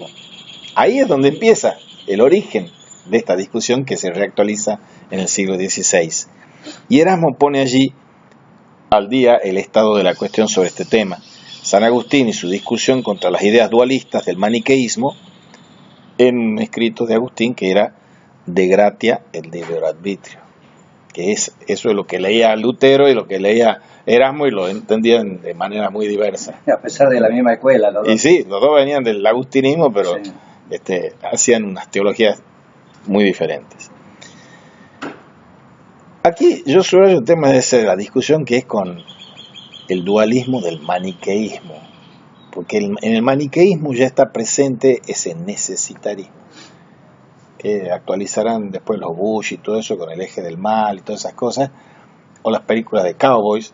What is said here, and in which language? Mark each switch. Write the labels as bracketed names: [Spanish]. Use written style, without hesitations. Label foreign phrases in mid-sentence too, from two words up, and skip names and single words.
[Spanish] Ahí es donde empieza el origen de esta discusión que se reactualiza en el siglo XVI. Y Erasmo pone allí al día el estado de la cuestión sobre este tema. San Agustín y su discusión contra las ideas dualistas del maniqueísmo, en un escrito de Agustín que era De gratia et libero arbitrio, que eso es lo que leía Lutero y lo que leía Erasmo, y lo entendían de manera muy diversa. A pesar de la misma escuela, los dos. Y sí, los dos venían del agustinismo, pero Sí. Hacían unas teologías muy diferentes. Aquí yo subrayo el tema de la discusión que es con el dualismo del maniqueísmo, porque en el maniqueísmo ya está presente ese necesitarismo, que actualizarán después los Bush y todo eso con el eje del mal y todas esas cosas, o las películas de cowboys.